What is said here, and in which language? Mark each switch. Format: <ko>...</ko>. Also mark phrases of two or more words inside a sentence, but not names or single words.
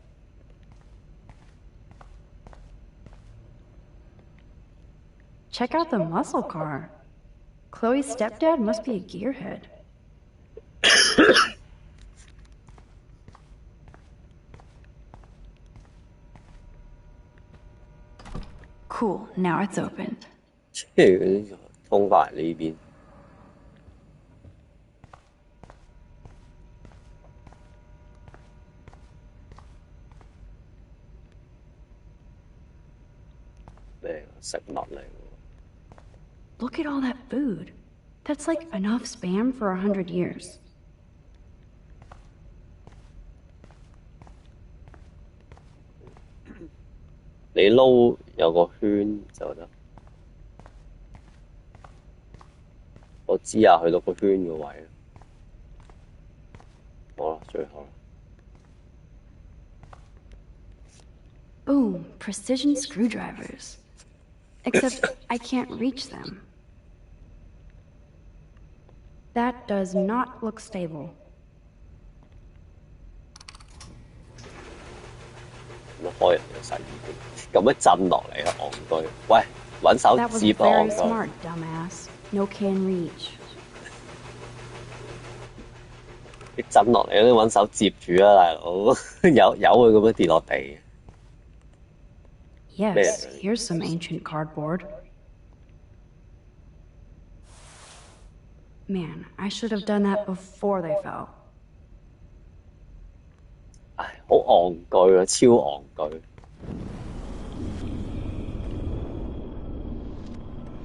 <en>Check out the muscle car. Chloe's stepdad must be a gearhead. Cool, now it's opened.</en> <yue>通返嚟呢邊。咩食物嚟喎？</yue> <en>Look at all that food. That's like enough spam for 100 years.</en> <yue>你撈有個圈就得。我知啊，去到個圈個位。好啦，最後啦。</yue> <en>Boom, precision screwdrivers. Except I can't reach them. That does not look stable.</en> <yue>咁樣開人哋個洗衣機，咁樣震落嚟啊，戇居！喂，揾手</yue> <en>That was</en> <yue>接啊，戇</yue> <en>very</en> <yue>居！</yue> <en>smart, dumbass. No can reach.</en> <yue>你震落嚟，你揾手接住啊，大佬！有佢咁樣跌落地。</yue> <en>Yes, here's some ancient cardboard. Man, I should have done that before they fell.</en> <yue>唉，好戇居啊，超戇居！</yue>